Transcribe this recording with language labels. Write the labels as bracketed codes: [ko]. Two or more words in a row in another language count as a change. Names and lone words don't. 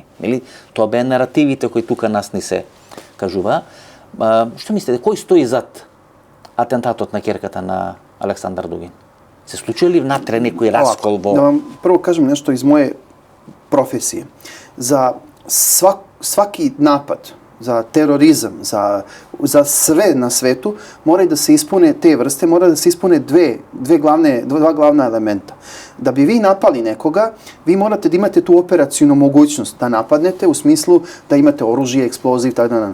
[mk] Нели? Тоа беа наративите кои тука нас ни се кажува. Што мислите, кој стои зад атентатот на ќерката на Александар Дугин? Се случи ли внатре некој раскол во... [sr] Да вам прво кажем нешто из моje професije. За svaki napad, za terorizam, za sve na svetu, moraju da se ispune te vrste, mora da se ispune dva glavna elementa. Da bi vi napali nekoga, vi morate da imate tu operacijnu mogućnost da napadnete u smislu da imate oružje, eksploziv, tako.